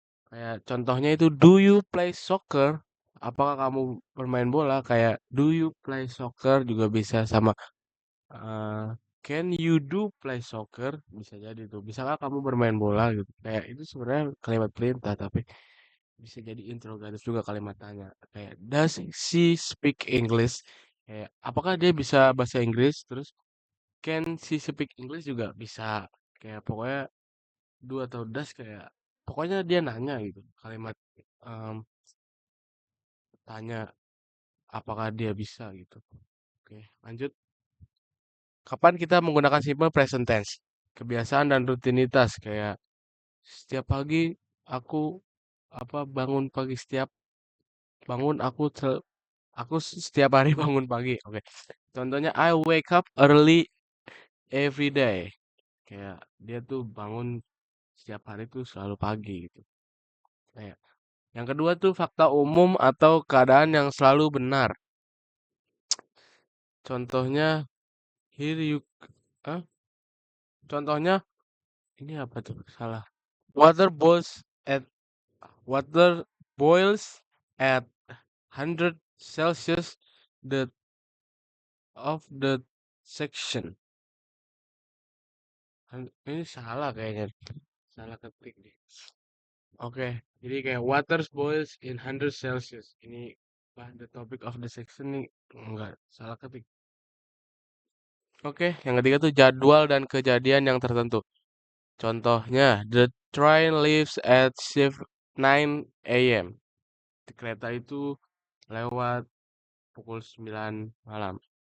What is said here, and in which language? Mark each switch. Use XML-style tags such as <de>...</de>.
<id>Kayak contohnya itu</id> <en>do you play soccer?</en> <id>Apakah kamu bermain bola? Kayak</id> <en>do you play soccer</en> <id>juga bisa sama eh,</id> <en>can you do play soccer?</en> <id>Bisa jadi tuh. Bisakah kamu bermain bola gitu. Kayak itu sebenarnya kalimat perintah tapi bisa jadi interrogatif juga kalimat tanya. Kayak</id> <en>does she speak English?</en> <id>Kayak apakah dia bisa bahasa Inggris? Terus</id> <en>can she speak English</en> <id>juga bisa. Kayak pokoknya do atau does kayak pokoknya dia nanya gitu. Kalimat em, tanya apakah dia bisa gitu. Oke, lanjut. Kapan kita menggunakan simple present tense? Kebiasaan dan rutinitas kayak setiap pagi aku apa bangun pagi setiap bangun aku setiap hari bangun pagi. Oke. Contohnya</id> <en>I wake up early every day.</en> <id>Kayak dia tuh bangun setiap hari tuh selalu pagi gitu. Kayak yang kedua tuh fakta umum atau keadaan yang selalu benar. Contohnya here you ah, contohnya ini apa tuh? Salah.</id> <en>Water boils at water boils at 100 Celsius the of the section.</en> <id>Ini salah kayaknya. Salah ketik deh. Oke, jadi kayak</id> <en>water boils in 100 Celsius.</en> <id>Ini</id> <en>the topic of the section</en> <id>nih enggak salah ketik. Oke, yang ketiga tuh jadwal dan kejadian yang tertentu. Contohnya,</id> <en>the train leaves at shift 9 a.m.</en> <id>Kereta itu lewat pukul 9 malam.</id>